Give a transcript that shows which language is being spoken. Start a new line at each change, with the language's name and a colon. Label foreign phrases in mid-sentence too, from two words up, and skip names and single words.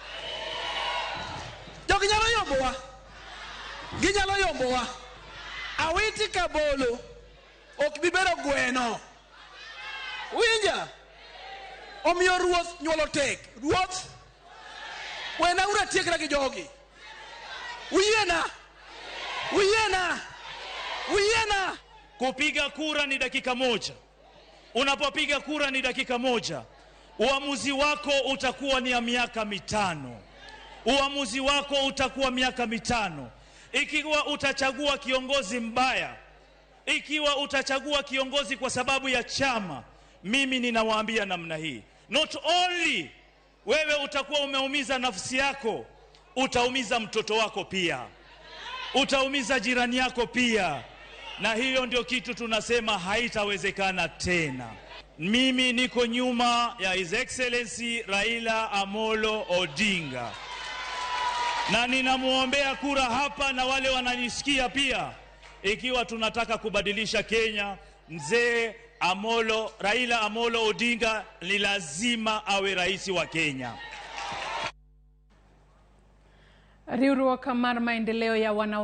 Luo (Kenya and Tanzania): Jogi nyalo yombowa. Ginyalo yombowa. Awiti kabolo. Ok bibero gweno. Winja. Omiyo ruoth nyuolo tek. Ruoth. Wena ura tiekra gi jogi. Uyiena. Uyiena. Uyiena.
Swahili: Kupiga kura ni dakika moja. Unapopiga kura ni dakika moja. Uamuzi wako utakuwa ni ya miaka 5. Uamuzi wako utakuwa miaka 5. Ikiwa utachagua kiongozi mbaya, ikiwa utachagua kiongozi kwa sababu ya chama, mimi ninawaambia namna hii.
English: Not only
Swahili: wewe utakuwa umeumiza nafsi yako, utaumiza mtoto wako pia. Utaumiza jirani yako pia. Na hiyo ndio kitu tunasema haitawezekana tena. Mimi niko nyuma ya
English: His Excellency
Swahili: Raila Amolo Odinga. Na ninamuombea kura hapa na wale wananisikia pia. Ikiwa tunataka kubadilisha Kenya, mzee Raila Amolo Odinga ni lazima awe rais wa Kenya.
Luo (Kenya and Tanzania): Riwruok mar
Swahili: maendeleo ya wana